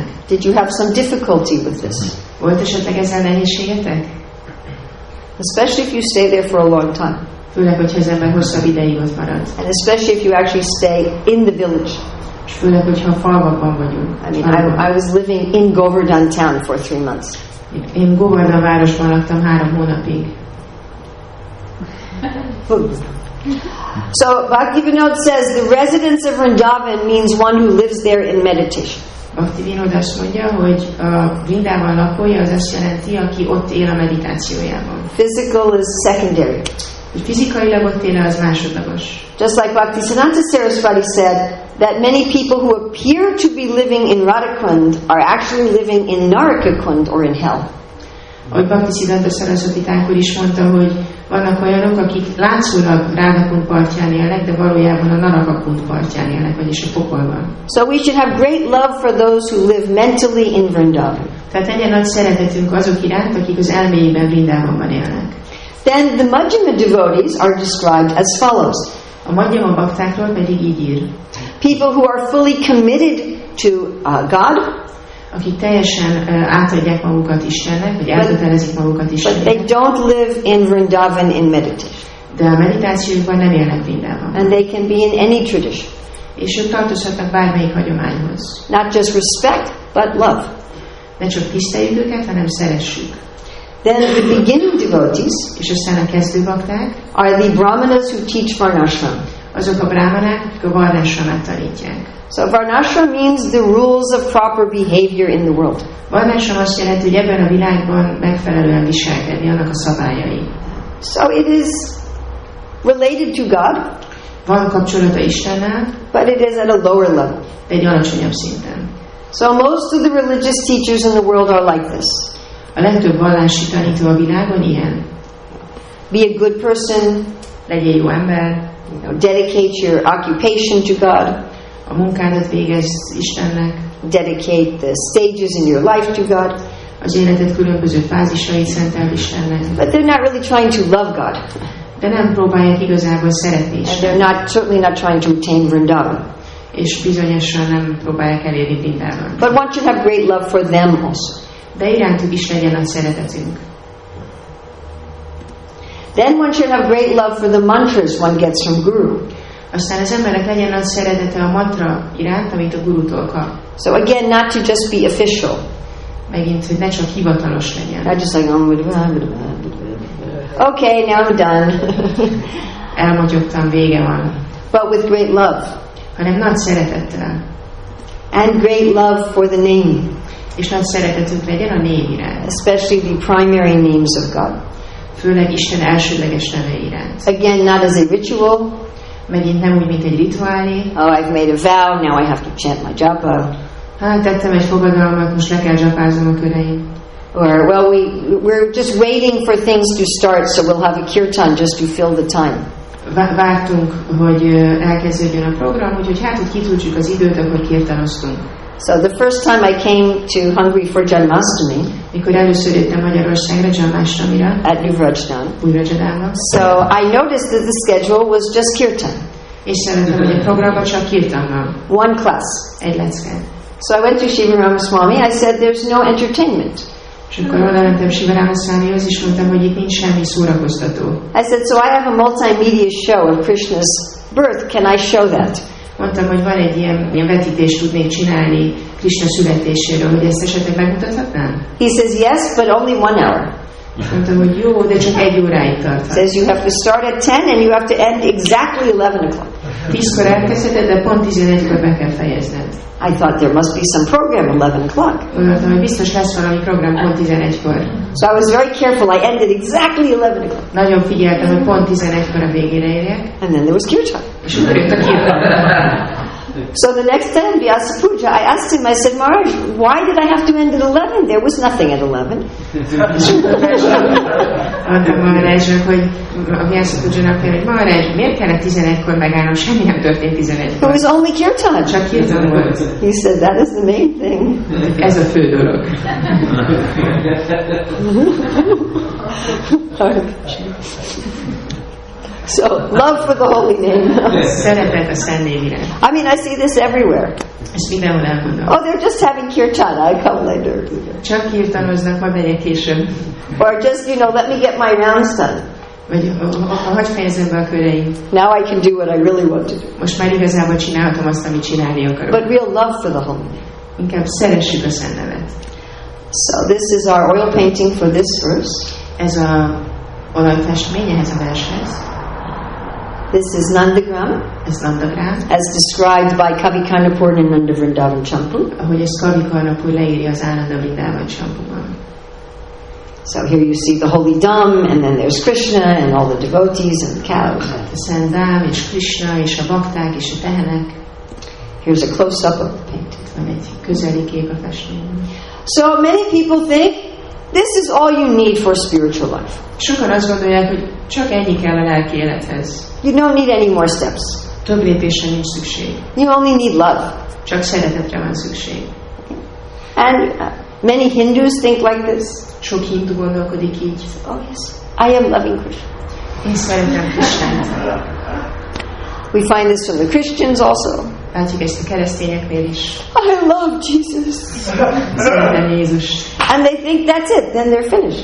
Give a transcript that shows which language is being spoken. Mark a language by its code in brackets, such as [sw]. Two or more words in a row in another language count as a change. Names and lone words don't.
[en] Did you have some difficulty with this? [hu] Volt esetleg ezzel nehézségetek? [en] Especially if you stay there for a long time. [hu] Főleg, hogyha az ember hosszabb ideig ott marad. [en] And especially if you actually stay in the village. [hu] És főleg, hogyha a falvakban vagyunk. [en] I mean, I was living in Govardhan town for 3 months. [hu] Én Govardhan városban laktam 3 hónapig. [en] So Bhaktivinoda says the residence of Vrindavan means one who lives there in meditation. [hu] Bhaktivinoda azt mondja, hogy a Vrindavan lakója az azt jelenti, aki ott él a meditációjában. [en] Physical is secondary. [hu] Hogy fizikailag ott él, az másodlagos. [en] Just like Bhaktisiddhanta Saraswati said, that many people who appear to be living in Radhakund are actually living in Narakakund or in hell. [hu] Ahogy Bhaktisiddhanta Saraswati Thakur is mondta, hogy vannak olyanok, akik látszólag Radhakund partján élnek, de valójában a Narakakund partján élnek, vagyis a pokolban. [en] So we should have great love for those who live mentally in Vrindavan. [hu] Tehát legyen nagy szeretetünk azok iránt, akik az elméjében Vrindavanban élnek. [en] Then the Madhyama devotees are described as follows. [hu] A Madhyama baktákról pedig így ír. [en] People who are fully committed to God, [hu] akik teljesen átadják magukat Istennek, vagy elkötelezik magukat Istennek. [en] But they don't live in Vrindavan in meditation. [hu] De a meditációjukban nem élnek Vrindavanban. [en] And they can be in any tradition. [hu] És ők tartozhatnak bármelyik hagyományhoz. [en] Not just respect, but love. [hu] Ne csak tiszteljük őket, hanem szeressük. [en] Then the beginning devotees, [hu] és aztán a kezdő bakták, [en] are the brahmanas who teach varnashram. [hu] Azok a brahmanák, akik a varnashramát tanítják. [en] So varnashram means the rules of proper behavior in the world. [hu] Varnashram azt jelenti, hogy ebben a világban megfelelően viselkedni, annak a szabályai. [en] So it is related to God. [hu] Van kapcsolata Istennel, [en] but it is at a lower level. [hu] Egy alacsonyabb szinten. [en] So most of the religious teachers in the world are like this. [hu] A legtöbb vallási tanító a világon ilyen. [en] Be a good person. [hu] Legyél jó ember. [en] Dedicate your occupation to God. [hu] A munkádat végezz Istennek. [en] Dedicate the stages in your life to God. [hu] Az életed különböző fázisait szenteld Istennek. [en] But they're not really trying to love God. [hu] De nem próbálják igazából szeretni Istent. [en] And they're certainly not trying to attain Vrindavan. [hu] És bizonyosan nem próbálják elérni Vrindavan. [en] But one should have great love for them also. [hu] De irántuk is legyen nagy szeretetünk. [en] Then one should have great love for the mantras one gets from Guru. [hu] Aztán az emberek legyen nagy szeretete a mantra iránt, amit a gurutól kap. [en] So again, not to just be official. [hu] Megint, hogy ne csak hivatalos legyen. [en] Not just like, okay, now I'm done. [hu] Elmotyogtam, vége van. [en] But with great love. [hu] Hanem nagy szeretettel. [en] And great love for the name. [hu] És nagy szeretetünk legyen a név iránt. [en] Especially the primary names of God. [hu] Főleg Isten elsődleges neve iránt. [en] Again, not as a ritual. [hu] Megint nem úgy, mint egy rituálé. [en] Oh, I've made a vow, now I have to chant my japa. [hu] Hát tettem egy fogadalmat, most le kell japáznom a köreim. [en] Or, well, we're just waiting for things to start, so we'll have a kirtan just to fill the time. [hu] Vártunk, hogy elkezdődjön a program, úgyhogy hát, hogy kitöltsük az időt, akkor kirtanoztunk. [en] So the first time I came to Hungary for Janmashtami, [hu] mikor először jöttem Magyarországra Janmashtami-ra, [en] at New Vrajdanban, so I noticed that the schedule was just kirtan. [hu] És szeretem, hogy a programban csak kirtan van. [en] One class. [hu] Egy lecke. [en] So I went to Shiva Ramaswamy, I said there's no entertainment. [hu] És akkor oda mentem Shiva Ramaswamyhoz, és mondtam, hogy itt nincs semmi szórakoztató. [en] I said, so I have a multimedia show of Krishna's birth, can I show that? [hu] Mondtam, hogy van egy ilyen vetítést tudnék csinálni Krishna születéséről, hogy ezt esetleg megmutathatnám? [en] He says, yes, but only 1 hour. [hu] És mondtam, hogy jó, de csak 1 óráig tart. [en] He says, you have to start at 10 and you have to end exactly 11 o'clock. [hu] 10-kor elkezdheted, de pont 11-kor be kell fejezned. [en] I thought there must be some program 11 o'clock. [hu] Gondoltam, hogy biztos lesz valami program pont 11-kor. [en] So I was very careful. I ended exactly 11 o'clock. [hu] Nagyon figyeltem, hogy pont 11-kor a végére érjek. [en] And then there was kirtan. [hu] És akkor jött a kirtan. [en] So the next day, Vyasa Puja, I asked him, I said, Maharaj, why did I have to end at 11? There was nothing at 11. [hu] Mondtam Maharajnak, hogy a Vyasa Pujának hogy Maharaj, miért kellett 11-kor megállnom? Semmi nem történt 11-kor. [en] It was only kirtan. [hu] Csak kirtan volt. [en] He said, that is the main thing. [hu] Ez a fő dolog. [en] So, love for the holy name. [hu] Szeretet a szent név iránt. [en] I mean, I see this everywhere. [hu] Ezt mindenhol elmondom. [en] Oh, they're just having kirtan. I come later. [hu] Csak kirtanoznak, majd megyek később. [en] Or just, let me get my rounds done. [hu] Vagy hadd fejezem be a köreim. [en] Now I can do what I really want to do. [hu] Most már igazából csinálhatom azt, amit csinálni akarok. [en] But real love for the holy name. [hu] Inkább szeressük a szent nevet. [en] So this is our oil painting for this verse. [hu] Ez a olajfestmény ehhez a vershez. [en] This is Nandagram, [hu] ez Nandagram, [en] as described by Kavi Karnapur in Nanda Vrindavan Champu. [hu] Ahogy ezt Kavi Karnapur leírja az Nanda Vrindavan Champuban. [en] So here you see the holy Dham, and then there's Krishna and all the devotees and cows. [hu] A Szent Dham és Krishna és a bakták és a tehenek. [en] Here's a close-up of the painting. [hu] Van egy közeli kép a festményben. [en] So many people think this is all you need for spiritual life. [hu] Sokan azt gondolják, hogy csak ennyi kell a lelki élethez. [en] You don't need any more steps. [hu] Több lépésre nincs szükség. [en] You only need love. [hu] Csak szeretetre van szükség. [en] And many Hindus think like this. [hu] Sok hindu gondolkodik így. [en] Oh yes, I am loving Krishna. [hu] Én szeretem Krisnát. [en] We find this from the Christians also. [hu] Látjuk ezt a keresztényeknél is. [en] I love Jesus. [hu] Szeretem Jézus. [en] And they think that's it, then they're finished.